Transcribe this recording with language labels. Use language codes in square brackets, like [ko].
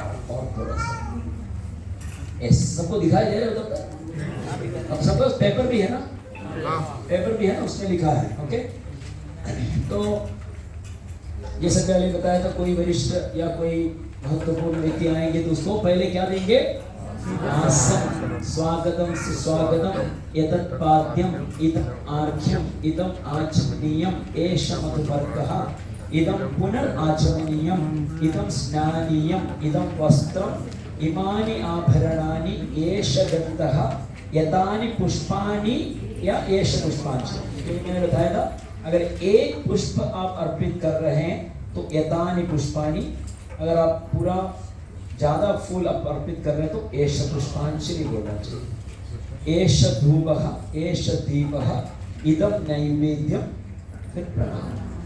[hi] और थोड़ा सा यस, सबको दिखाई दे रहा है उधर तक? अब सबके पास पेपर भी है ना? पेपर भी है ना, उसमें लिखा है। ओके, तो जैसे पहले बताया था, कोई वरिष्ठ या कोई महत्वपूर्ण व्यक्ति आएंगे तो उसको पहले क्या देंगे? आसन। [sa] स्वागतम सुस्वागतम एतत् पाद्यम इदम् आर्घ्यम इदम् आचमनीयम एष मधुपर्कः इदं पुनराचमनीयम इदं स्नानीयम इदं वस्त्रम इमानि आभरणानि एष गन्धः यतानि पुष्पाणि या एष पुष्पांशि। [hi] तो मैंने बताया था, अगर एक पुष्प आप अर्पित कर रहे हैं तो [sa] यतानि पुष्पाणि, [hi] अगर आप पूरा ज्यादा फूल आप अर्पित कर रहे हैं तो [sa] एष पुष्पांशि [hi] बोलना चाहिए। [sa] एष धूपः एष दीपः इदं नैवेद्यम, [hi] फिर प्रणाम।